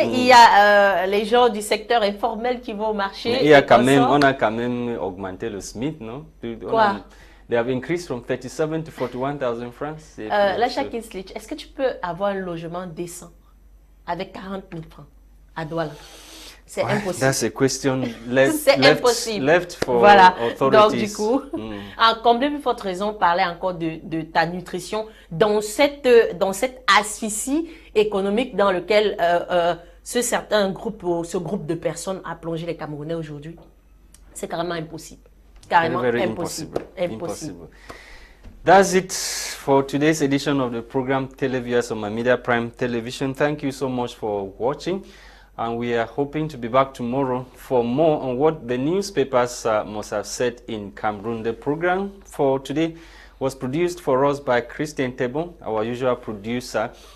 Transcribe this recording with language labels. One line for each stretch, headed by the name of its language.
French: Il y a les gens du secteur informel qui vont marcher. Mais on a quand même augmenté le SMIC, non? Quoi?
English: They have increased from 37 to 41,000 francs.
French: Lasha, est-ce que tu peux avoir un logement décent avec 40 000 francs à Douala? C'est impossible.
English: That's a question left for authorities.
French: Donc du coup, comme de plus forte raison, parler encore de ta nutrition dans cette asphyxie économique dans lequel ce groupe de personnes a plongé les Camerounais aujourd'hui. C'est carrément impossible. Carrément impossible.
English: That's it for today's edition of the program Televiewers on my Media Prime Television. Thank you so much for watching. And we are hoping to be back tomorrow for more on what the newspapers must have said in Cameroon. The program for today was produced for us by Christain Tebong, our usual producer.